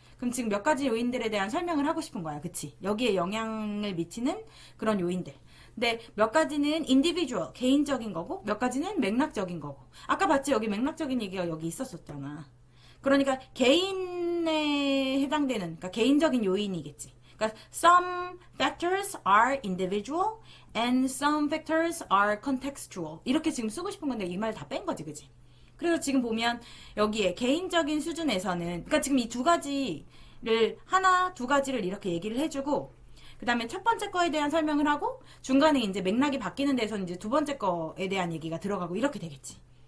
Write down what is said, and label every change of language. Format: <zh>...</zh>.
<ko>그럼 지금 몇 가지 요인들에 대한 설명을 하고 싶은 거야. 그치? 여기에 영향을 미치는 그런 요인들. 근데 몇 가지는 individual, 개인적인 거고 몇 가지는 맥락적인 거고. 아까 봤지? 여기 맥락적인 얘기가 여기 있었었잖아. 그러니까 개인 수준에 해당되는, 그러니까 개인적인 요인이겠지.</ko> <en>그러니까 some factors are individual and some factors are contextual.</en> <ko>이렇게 지금 쓰고 싶은 건데 이 말 다 뺀 거지, 그지? 그래서 지금 보면 여기에 개인적인 수준에서는, 그러니까 지금 이 두 가지를 하나, 두 가지를 이렇게 얘기를 해주고, 그 다음에 첫 번째 거에 대한 설명을 하고 중간에 이제 맥락이 바뀌는 데서 이제 두 번째 거에 대한 얘기가 들어가고 이렇게 되겠지.</ko>